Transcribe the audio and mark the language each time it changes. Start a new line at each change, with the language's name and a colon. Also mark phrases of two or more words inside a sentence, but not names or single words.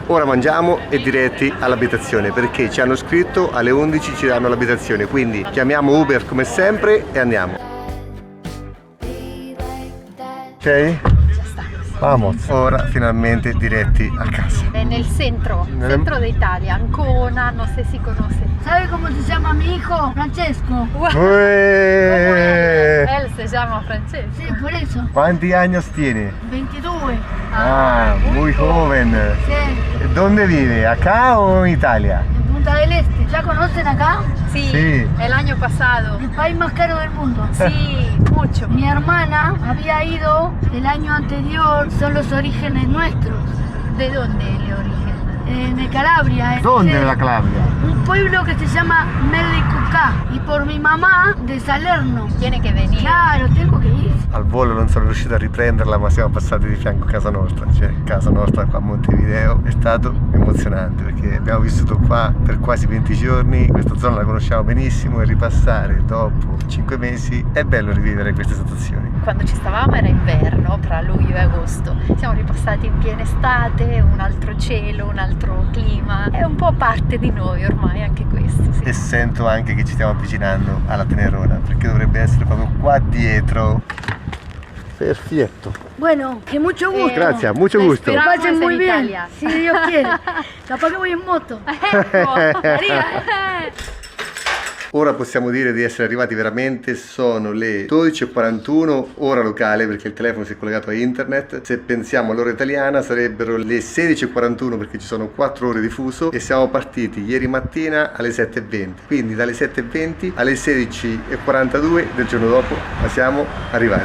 Italian: Ora mangiamo e diretti all'abitazione perché ci hanno scritto alle 11 ci danno l'abitazione, quindi chiamiamo Uber come sempre e andiamo.
Spanish: Ok? Vamos.
Italian: Ora finalmente diretti a casa. È nel centro d'Italia, Ancona, non so se si conosce.
Spanish: ¿Sabe cómo se llama mi hijo? Francesco. Él se llama Francesco. Sí, por eso.
Italian: Quanti anni tiene?
Spanish: 22. Ah, muy joven. Sí, ¿Dónde vive? ¿Acá o en Italia? en Punta del Este. ¿Ya conocen acá? Sí, Sí. el año pasado. El país más caro del mundo. Sí, mucho. Mi hermana había ido el año anterior, son los orígenes nuestros. ¿De dónde el origen? En Calabria. ¿Dónde en
Italian: nella Calabria?
Spanish: Un pueblo que se llama Mellicucá. Y por mi mamá, de Salerno. Tiene que venir. Claro, tengo que ir.
Italian: Al volo non sono riuscito a riprenderla, ma siamo passati di fianco a casa nostra, cioè casa nostra qua a Montevideo. È stato emozionante perché abbiamo vissuto qua per quasi 20 giorni, questa zona la conosciamo benissimo e ripassare dopo 5 mesi è bello rivivere queste situazioni. Quando ci stavamo era inverno, tra luglio e agosto. Siamo ripassati in piena estate, un altro cielo, un altro clima. È un po' parte di noi ormai anche questo. Sì. E sento anche che ci stiamo avvicinando alla Tenerona perché dovrebbe essere proprio qua dietro. Perfetto.
Spanish: Bueno, que mucho gusto. Gracias, mucho la gusto. Que esperamos pasen muy en bien. Italia. Si Dios quiere. Capaz que voy en moto.
Italian: Ecco, Maria. Ora possiamo dire di essere arrivati veramente, sono le 12:41 ora locale perché il telefono si è collegato a internet. Se pensiamo all'ora italiana sarebbero le 16:41 perché ci sono 4 ore di fuso e siamo partiti ieri mattina alle 7:20, quindi dalle 7:20 alle 16:42 del giorno dopo siamo arrivati.